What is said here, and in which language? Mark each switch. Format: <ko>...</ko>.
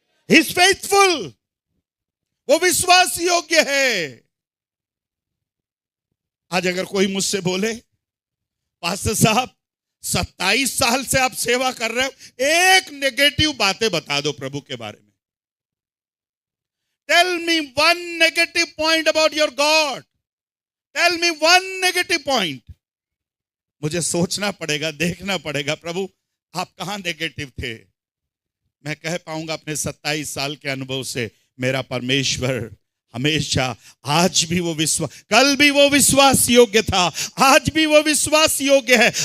<en>He is faithful.</en> <hi>वो विश्वास योग्य है। आज अगर कोई मुझसे बोले, पास्टर साहब 27 साल से आप सेवा कर रहे हो, एक नेगेटिव बातें बता दो प्रभु के बारे में।</hi> <en>Tell me one negative point about your God. Tell me one negative point.</en> <hi>मुझे सोचना पड़ेगा, देखना पड़ेगा, प्रभु आप कहां नेगेटिव थे। मैं कह पाऊंगा अपने 27 साल के अनुभव से, मेरा परमेश्वर हमेशा, आज भी वो विश्वास, कल भी वो विश्वास योग्य था, आज भी वो विश्वास योग्य है।</hi>